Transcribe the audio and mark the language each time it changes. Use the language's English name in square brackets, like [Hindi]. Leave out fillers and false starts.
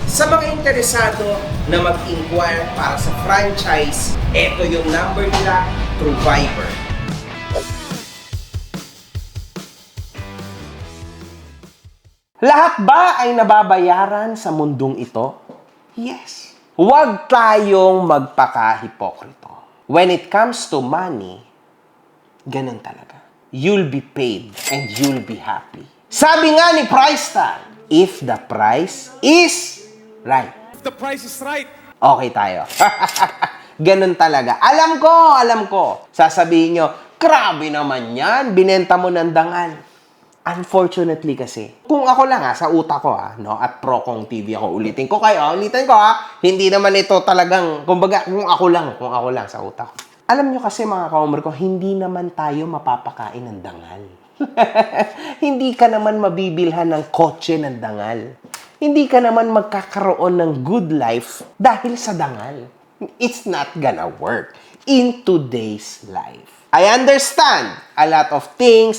[Filipino] Sa mga interesado na mag-inquire para sa franchise, ito yung number nila through Viber. Lahat ba ay nababayaran sa mundong ito? Yes. Huwag tayong magpaka-hipokrito. [English] When it comes to money, [Filipino] ganun talaga. [English] You'll be paid and you'll be happy. [Filipino] Sabi nga ni [English] Price Tag, if the price is right. If the price is right. [Filipino] Okay tayo. Ganun talaga. Alam ko. Sasabihin nyo, grabe naman yan, binenta mo ng dangal. Unfortunately kasi, kung ako lang sa utak ko no, at pro Kong TV ako, ulitin ko, hindi naman ito talagang, kumbaga, kung ako lang sa utak ko. Alam nyo kasi mga ka-homer ko, hindi naman tayo mapapakain ng dangal. Hindi ka naman mabibilhan ng kotse ng dangal. Hindi ka naman magkakaroon ng good life dahil sa dangal. [English] It's not gonna work in today's life. I understand a lot of things.